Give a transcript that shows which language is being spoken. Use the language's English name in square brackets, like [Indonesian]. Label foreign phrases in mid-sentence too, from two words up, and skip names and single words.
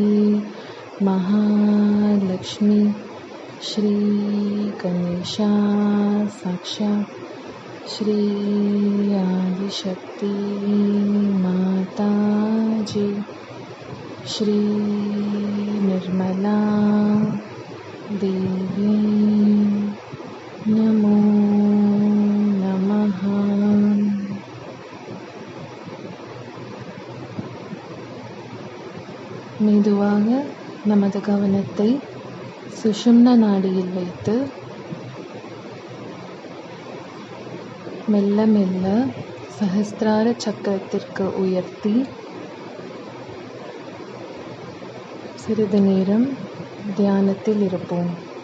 [Sanskrit] महालक्ष्मी श्री गणेश साक्षात् श्री आदि शक्ति माता जी श्री निर्मला देवी नमो नमः. [Tamil] மெதுவாக நமது கவனத்தை சுஷும்னா நாடியில் வைத்து மெல்ல மெல்ல சஹஸ்ரார சக்கரத்திற்கு உயர்த்தி சிறிது நேரம் தியானத்தில் இருப்போம்.